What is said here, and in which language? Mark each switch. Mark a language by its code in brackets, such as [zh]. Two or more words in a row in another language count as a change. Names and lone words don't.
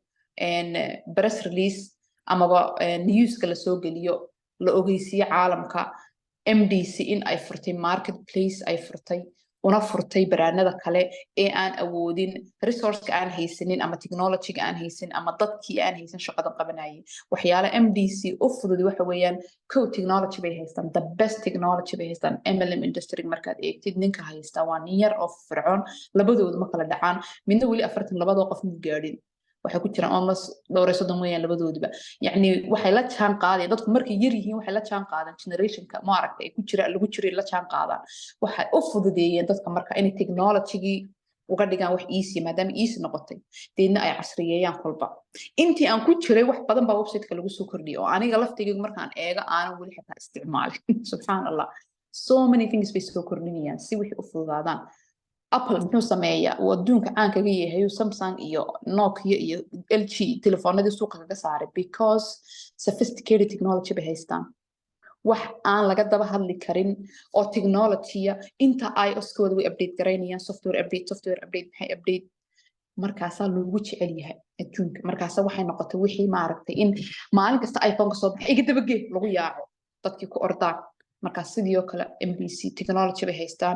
[en] press release [so] ama news-ka la soo galiyo la ogeysiyo caalamka MDC in ay furtay marketplace ay furtay una furtay baraanada kale ee aan awoodin resource-ka aan haysanin ama technology-ga aan haysan ama dadkii aan haysan shaqada qabanayay waxyaalo MDC u fudud waxa weeyaan technology bay haystaan [en] the best technology [so] bay haystaan [en] MLM industry [so] markaad eegtid ninka haysta waa nin yar oo fircoon labadoodu ma kala dhacaan midna wali 40 labadoo qof mid gaadhin waxa ku jira almost dhowr iyo 30 weeyaan labadooduba yani waxay la jaan qaadeen dadku markay yar yihiin waxay la jaan qaadaan generation-ka ma aragtay ku jira lagu jiray la jaan qaadaan waxay u fududeeyeen dadka marka in technology-gi uga dhigaan wax easy maadaama easy noqotay deedna ay casriyeeyaan kolba intii aan ku jiray wax badan baa website-ka lagu soo kordhiyay oo aniga laftigayga markaan eega aanan wali xitaa isticmaalin subhanallah [en] so many things [so] bay soo kordhinayaan si wixii u fududaadaan Apple muxuu sameeyaa oo adduunka aan kaga yahay Samsung iyo Nokia iyo LG telefoonada suuqa kaga saaray [en] because sophisticated technology [so] bay haystaan wax aan laga daba hadli karin oo technology inta iOS-kooda way update gareynayaan [en] software update [so] maxay update markaasa lagu jecel yahay adduunka markaasa waxay noqotay wixii ma aragtay in maalin kasta iPhone ka soo baxay iga daba geey lagu yaaco dadkii ku ordaan marka sidoo kale MBC technology bay haystaan